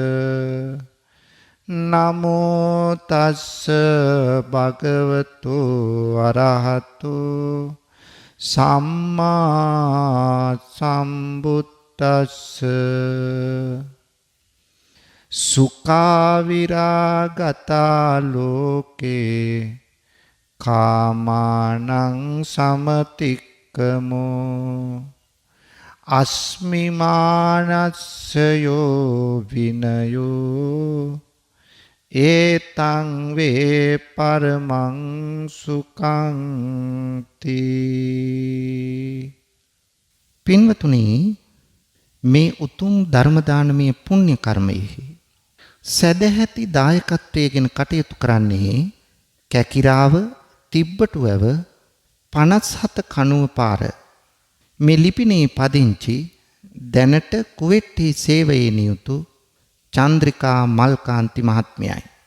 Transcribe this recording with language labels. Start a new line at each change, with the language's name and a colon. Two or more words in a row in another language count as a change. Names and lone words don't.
Pali: නමෝ තස්ස භගවතු අරහතෝ සම්මා සම්බුද්දස්ස සුඛාවිරාගතා ලෝකේ කාමානං සමතික්කමෝ අස්මිමානස්සයෝ විනයෝ ඒතං වේ පරමං සුඛං තී.
Sinhala: පින්වතුනි මේ උතුම් ධර්ම දානමය පුණ්‍ය කර්මයෙහි සදැහැති දායකත්වයෙන් කටයුතු කරන්නේ කැකිරාව තිබ්බටුවැව 57 කණුව පාර මේ ලිපිනේ පදිංචි දැනට කුවෙට්ටි සේවයේ නියුතු චන්ද්‍රිකා මල්කාන්ති මහත්මියයි.